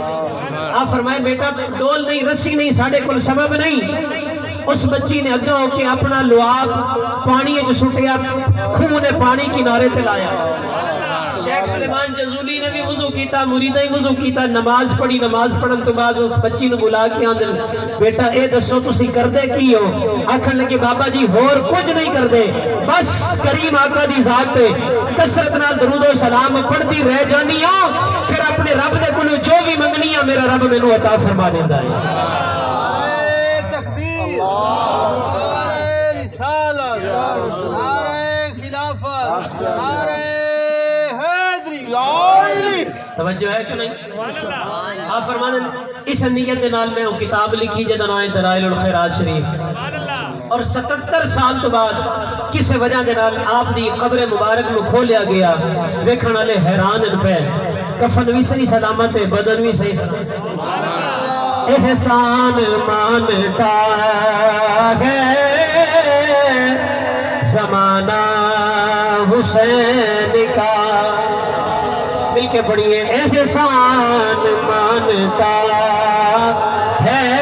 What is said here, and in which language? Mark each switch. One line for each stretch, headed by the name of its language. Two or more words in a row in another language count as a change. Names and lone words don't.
Punjabi: آپ فرمائے بیٹا ڈول نہیں، رسی نہیں، ساڈے کول سبب نہیں۔ اس بچی نے اگا ہو کے اپنا لعاب پانی جو سٹیا، خون نے پانی کنارے تے لایا۔ شیخ سلیمان جزولی نے بھی وضو کیتا، مریدہ ہی وضو کیتا، نماز پڑھی، نماز پڑھن تو بعد اس بچی نے بلا کے آندن بیٹا اے دسو تسی کردے کی ہو؟ آکھن لگے بابا جی ہور کچھ نہیں کردے، بس کریم آقا دی ذات تے کثرت نال درود و سلام پڑھدی رہ جانی ہوں، پھر اپنے رب دے کولوں جو بھی منگنی ہے میرا رب مینوں عطا فرما دیندا ہے۔
Urdu: توجہ ہے کہ نہیں؟
Punjabi: آپ فرمانے اس نیت دے نال میں وہ کتاب لکھی جدا نام ہے دلائل الخیرات شریف، اور 77 سال تو بعد کسی وجہ دے نال آپ دی قبر مبارک نو کھولیا گیا، ویکھن والے حیران ان پہ، کفن بھی صحیح سلامت ہے، بدن بھی صحیح سلامت ہے۔
Urdu: احسان مانتا ہے زمانہ حسین کا، مل کے پڑھیے، احسان مانتا ہے